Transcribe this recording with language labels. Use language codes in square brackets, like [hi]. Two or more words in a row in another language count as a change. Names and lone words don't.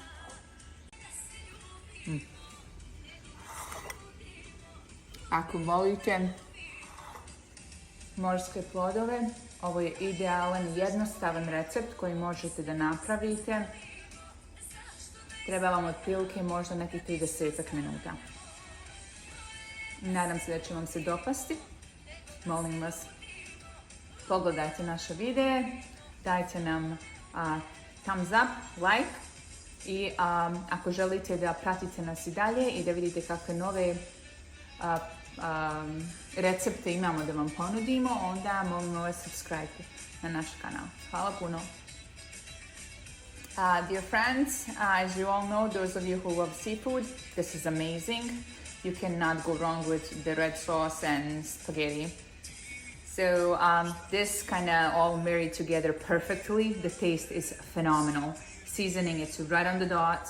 [sr] Ako volite morske plodove, ovo je idealan, jednostavan recept koji možete da napravite. Treba vam otprilike možda nekih 30 minuta. Nadam se da će vam se dopasti. Molim vas, pogledajte naše videe, dajte nam [en] thumbs up, [sr] like i ako želite da pratite nas i dalje i da vidite kakve nove recepte imamo da vam ponudimo, onda molimo vas subscribe na naš kanal. Hvala puno. [en] Dear friends, as you all know, those of you who love seafood, this is amazing. You cannot go wrong with the red sauce and spaghetti. So this kind of all married together perfectly. The taste is phenomenal. Seasoning, it's right on the dot.